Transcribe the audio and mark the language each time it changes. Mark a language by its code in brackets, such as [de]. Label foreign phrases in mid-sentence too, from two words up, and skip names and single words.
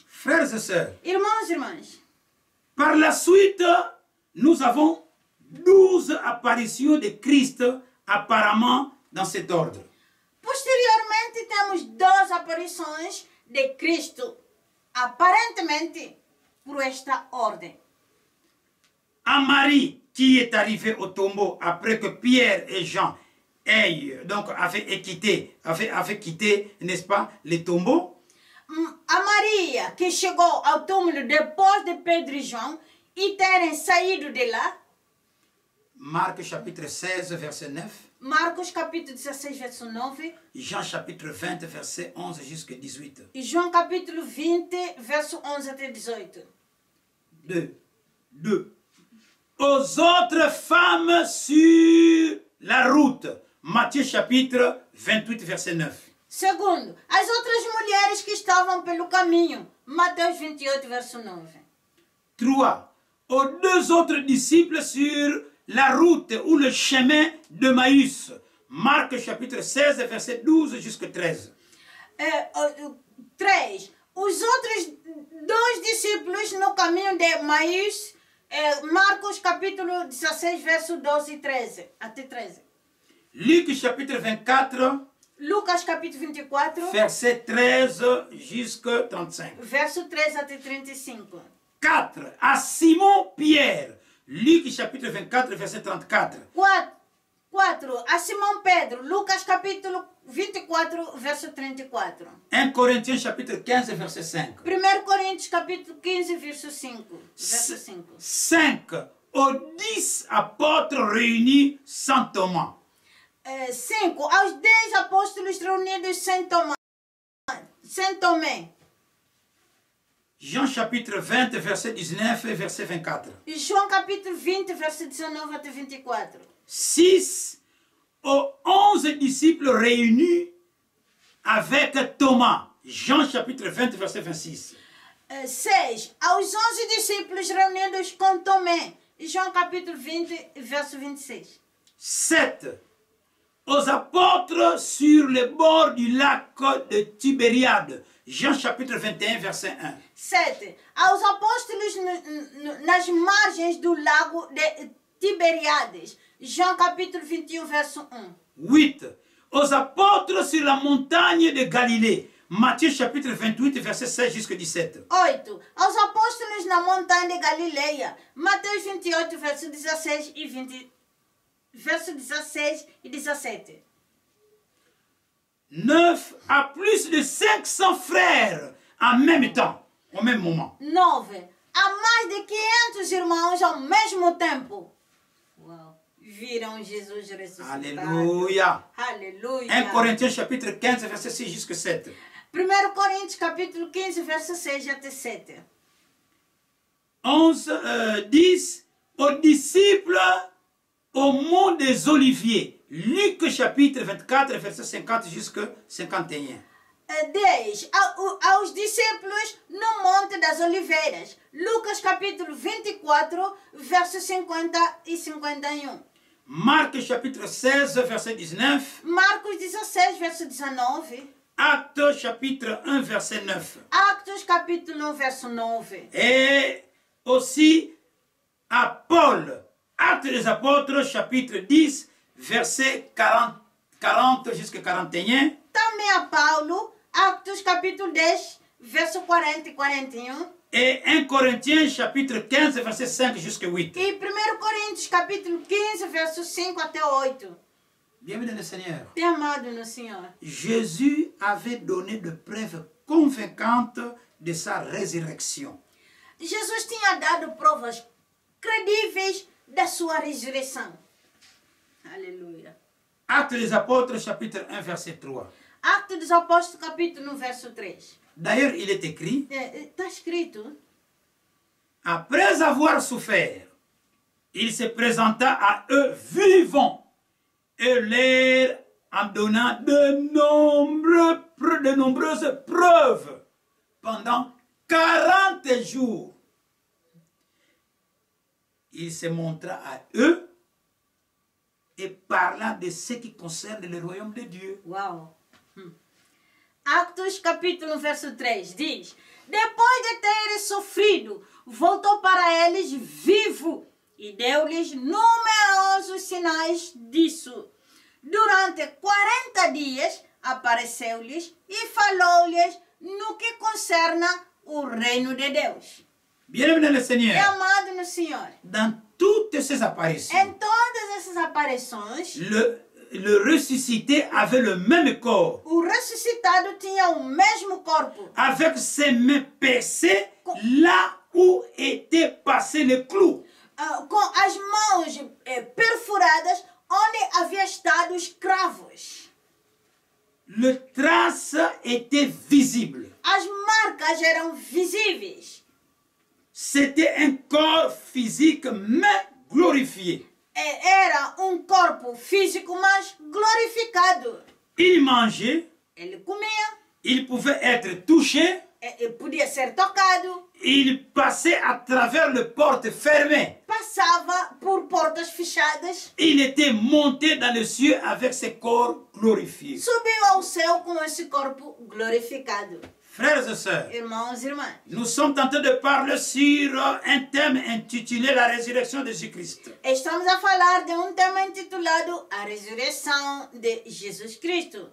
[fr] Frères et sœurs, [pt] Irmãos e irmãs, [fr] par la suite, nous avons 12 apparitions de Christ apparemment dans cet ordre. [pt] posteriormente temos 12 aparições de Cristo, aparentemente por esta ordem. [fr] À Marie, qui est arrivée au tombeau après que Pierre et Jean avaient quitté, n'est-ce pas, le tombeau. [pt] A Maria, que chegou ao túmulo depois de Pedro e João e terem saído de lá. [fr] Marc chapitre 16, verset 9. [pt] Marcos capítulo 16, verso 9. [fr] Jean chapitre 20, verset 11 jusqu'à 18. [pt] E João capítulo 20, verso 11 até 18. [fr] 2. Aux autres femmes sur la route. Matthieu chapitre 28, verset 9. [pt] Segundo, as outras mulheres que estavam pelo caminho. Mateus 28, verso 9. [fr] 3. Aux deux autres disciples sur la route ou le chemin de Maïs. Marc chapitre 16, verset 12 jusqu'à 13. [pt] 3. Os outros dois discípulos no caminho de Maís, Marcos capítulo 16, verso 12 e 13, até 13. [fr] Luc chapitre 24, [pt] Lucas capítulo 24, [fr] verset 13 jusqu'à 35. [pt] verso 13 até 35. [fr] 4. À Simon Pierre. Luc chapitre 24, verset 34. [pt] 4. A Simão Pedro, Lucas capítulo 24, verso 34. [fr] 1 Corinthiens chapitre 15, verset 5. [pt] 1 Coríntios capítulo 15, verso 5. Verso 5. [fr] 5. Aux 10 apôtres réunis sans Thomas. [pt] 5. Aos 10 apóstolos reunidos sem Tomé. [fr] Jean chapitre 20, verset 19 et verset 24. [pt] E João capítulo 20, verso 19 até 24. [fr] 6. Aux 11 disciples réunis avec Thomas. Jean chapitre 20, verset 26. [pt] 6. Aos 11 discípulos reunidos com Tomé. E João capítulo 20, verso 26. [fr] 7. Aux apôtres sur le bord du lac de Tibériade. Jean chapitre 21, verset 1. [pt] 7. Aos apóstolos nas margens do lago de Tiberíades. João capítulo 21, verso 1. [fr] 8. Aux apôtres sur la montagne de Galilée. Matthieu chapitre 28, verset 16 jusqu'à 17. [pt] 8. Aos apóstolos na montanha de Galileia. Mateus 28, verso 16 e 20. Verso 16 e 17. [fr] 9. À plus de 500 frères en même temps, au même moment. [pt] 9. Há mais de 500 irmãos ao mesmo tempo. Uau. Viram Jesus ressuscitado. [fr] Alléluia. [pt] Aleluia. [fr] 1 Corinthiens chapitre 15, verset 6 jusqu'à 7. [pt] 1 Coríntios capítulo 15, verso 6 até 7. [fr] 10. Aux disciples au mont des Oliviers. Luc chapitre 24, verset 50 jusqu'à 51. [pt] 10. Aos discípulos no Monte das Oliveiras. Lucas capítulo 24, verso 50 e 51. [fr] Marc chapitre 16, verset 19. [pt] Marcos 16, verso 19. [fr] Actes chapitre 1, verset 9. [pt] Actos capítulo 1, verso 9. [fr] Et aussi à Paul. Actes des apôtres chapitre 10, verset 40 jusqu'à 41. [pt] Também a Paulo, Actos capítulo 10, verso 40 e 41. [fr] Et 1 Corinthiens chapitre 15, verset 5 jusqu'à 8. [pt] E 1 Coríntios capítulo 15, versos 5 até 8. [fr] Bienvenue le Seigneur. [pt] Tem amado no Senhor. [fr] Jésus avait donné de preuves convaincantes de sa résurrection. [pt] Jesus tinha dado provas credíveis da sua ressurreição. Aleluia. [fr] Actes des Apôtres chapitre 1, verset 3. [pt] Actos dos Apóstolos capítulo 1, verso 3. [fr] D'ailleurs, il est écrit, [pt] Está escrito: [fr] après avoir souffert, il se présenta à eux vivant et leur en donnant de nombreuses preuves pendant 40 jours. Il se montra à eux et parla de ce qui concerne le royaume de Dieu. [pt] Uau! Actos capítulo 1, verso 3 diz: depois de terem sofrido, voltou para eles vivo e deu-lhes numerosos sinais disso. Durante 40 dias apareceu-lhes e falou-lhes no que concerne o reino de Deus. [fr] Bien-aimé le [pt] É [fr] Seigneur, [pt] amado no Senhor. [fr] dans toutes ces apparitions, [pt] Em todas essas aparições, [fr] le ressuscité avait le même corps, [pt] o ressuscitado tinha o mesmo corpo, [fr] avec ses mains percées là où était passé le clou. [pt] com as mãos perfuradas onde havia estado os cravos. [fr] Le trace était visible. [pt] As marcas eram visíveis. [fr] C'était un corps physique mais glorifié. [pt] Era um corpo físico, mas glorificado. [fr] Il mangeait, [pt] Ele comia, [fr] il pouvait être touché, [pt] podia ser tocado, [fr] il passait à travers les portes fermées. [pt] passava por portas fechadas, [fr] Il était monté dans les cieux avec ses corps glorifiés. [pt] subiu ao céu com esse corpo glorificado. [fr] Frères et sœurs, [pt] Irmãos e irmãs, [fr] nous sommes en train de parler sur un thème intitulé La résurrection de Jésus-Christ. [pt] estamos a falar de um tema intitulado A Ressurreição de Jesus Cristo.